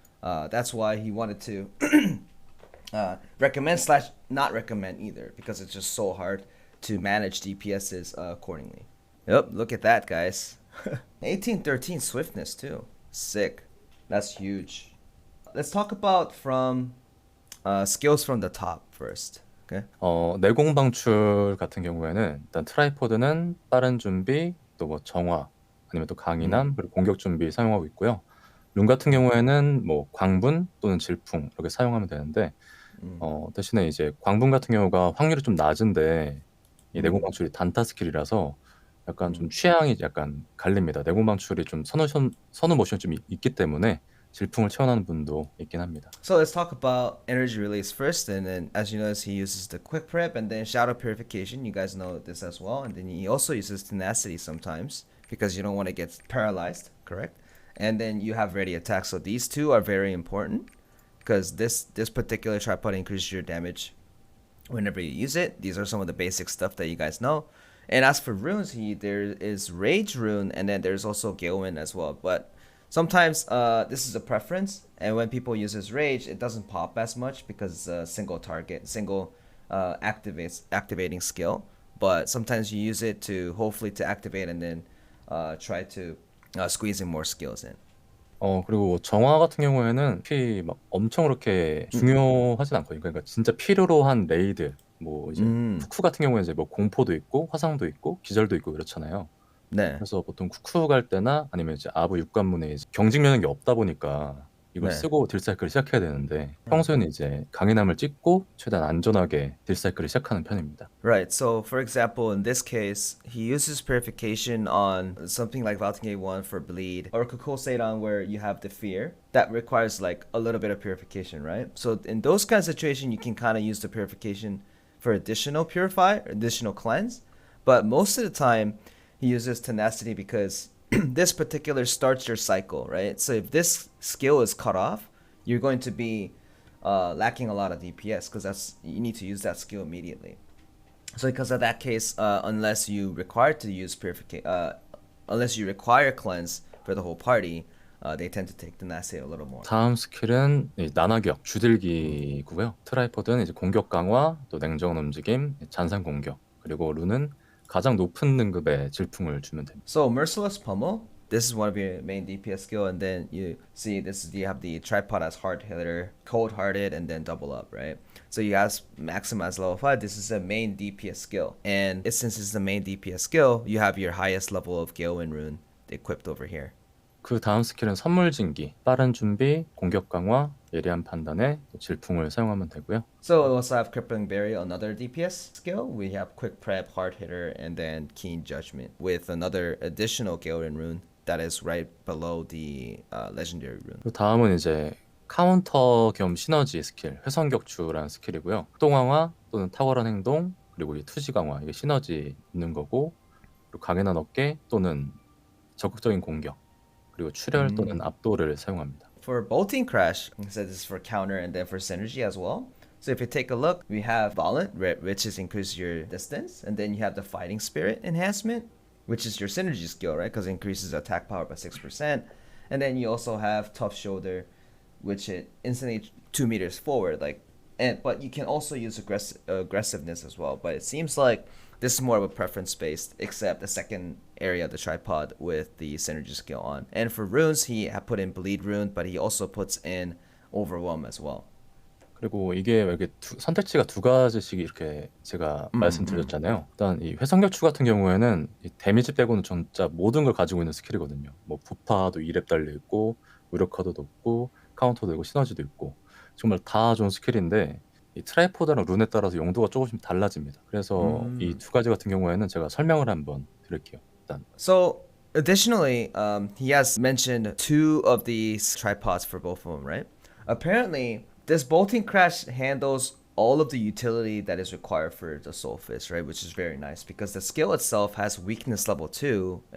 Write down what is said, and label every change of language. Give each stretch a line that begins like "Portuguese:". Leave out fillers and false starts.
English: That's why he wanted to recommend / not recommend either, because it's just so hard to manage DPSs accordingly. Yep, look at that, guys. 1813 Swiftness too. Sick. That's huge. Let's talk about from skills from the top first. Okay.
Korean: 내공 방출 같은 경우에는 일단 트라이포드는 빠른 준비, 또 뭐 정화, 아니면 또 강인함, 그리고 공격 준비 사용하고 있고요. 룬 같은 경우에는 뭐 광분 또는 질풍 이렇게 사용하면 되는데, 대신에 이제 광분 같은 경우가 확률이 좀 낮은데 이 내공 방출이 단타 스킬이라서 약간 좀 취향이 약간 갈립니다. 내공 방출이 좀 선호 모션이 좀 있기 때문에 질풍을 채워나는 분도 있긴 합니다.
English: So let's talk about energy release first, and then as you notice, he uses the quick prep and then shadow purification. You guys know this as well, and then he also uses tenacity sometimes because you don't want to get paralyzed, correct? And then you have ready attack. So these two are very important because this particular tripod increases your damage whenever you use it. These are some of the basic stuff that you guys know. And as for runes, there is Rage rune, and then there's also Galewind as well. But sometimes this is a preference, and when people use his Rage, it doesn't pop as much because it's a single target, single activating skill. But sometimes you use it to hopefully to activate and then try to squeeze in more skills in.
Korean: 그리고 정화 같은 경우에는 피 막 엄청 그렇게 중요하진 않거든요. 그러니까 진짜 필요로 한 레이드, 뭐 이제 쿠쿠 같은 경우에 이제 뭐 공포도 있고 화상도 있고 기절도 있고 그렇잖아요. 네. 그래서 보통 쿠쿠 갈 때나 아니면 이제 아부 육관문에 이제 경직 면역이 없다 보니까 이걸 쓰고 딜사이클을 시작해야 되는데, 평소에는 이제 강인함을 찍고 최대한 안전하게 딜사이클을 시작하는 편입니다.
English: Right. So, for example, in this case, he uses purification on something like Valtingate 1 for bleed, or Kukul Seidan where you have the fear that requires like a little bit of purification, right? So, in those kind of situations, you can kind of use the purification for additional purify, additional cleanse. But most of the time, he uses tenacity because this particular starts your cycle, right? So if this skill is cut off, you're going to be lacking a lot of DPS because you need to use that skill immediately. So because of that case, unless you require to use unless you require cleanse for the whole party, they tend to take tenacity a little more.
Korean: 다음 스킬은 난화격, 주들기고요. 트라이포드는 이제 공격 강화, 또 냉정한 움직임, 잔상 공격, 그리고 룬은 가장 높은 등급의 질풍을 주면 됩니다.
English: So Merciless Pummel, this is one of your main DPS skill, and then you see you have the tripod as hard hitter, cold hearted, and then double up, right? So you guys maximize level 5. This is a main DPS skill, and since it's the main DPS skill, you have your highest level of Galewind rune equipped over here.
Korean: 그 다음 스킬은 선물진기, 빠른 준비, 공격 강화, 예리한 판단에 질풍을 사용하면 되고요.
English: So we also have Crippling Barrier, another DPS skill. We have Quick Prep, Hard Hitter, and then Keen Judgment with another additional Galewind rune that is right below the legendary rune.
Korean: 그 다음은 이제 카운터 겸 시너지 스킬, 회선격추라는 스킬이고요. 속동강화 또는 탁월한 행동, 그리고 이 투지 강화, 이게 시너지 있는 거고, 그리고 강인한 어깨 또는 적극적인 공격, 그리고 출혈 또는 압도를 사용합니다.
English: For Bolting Crash, so this is for counter and then for synergy as well. So if you take a look, we have Violent, which is increase your distance, and then you have the Fighting Spirit enhancement, which is your synergy skill, right? Because it increases attack power by 6%. And then you also have Tough Shoulder, which it instantly 2 meters forward, like, and but you can also use aggressiveness as well. But it seems like this is more of a preference based, except the second area of the tripod with the synergy skill on. And for runes, he put in bleed rune, but he also puts in overwhelm as well.
Korean: 그리고 이게 이렇게 선택지가 두 가지씩 이렇게 제가 말씀드렸잖아요. 일단 이 회성격추 같은 경우에는 이 데미지 빼고는 진짜 모든 걸 가지고 있는 스킬이거든요. 뭐 부파도 2렙 달려 있고 무력화도 높고 카운터도 있고 시너지도 있고 정말 다 좋은 스킬인데 이 트라이포드랑 룬에 따라서 용도가 조금씩 달라집니다. 그래서 이 두 가지 같은 경우에는 제가 설명을 한번 드릴게요. 일단
English: So additionally, he has mentioned two of these tripods for both of them, right? Apparently, this bolting crash handles all of the utility that is required for the Soulfist, right? Which is very nice because the skill itself has weakness level 2.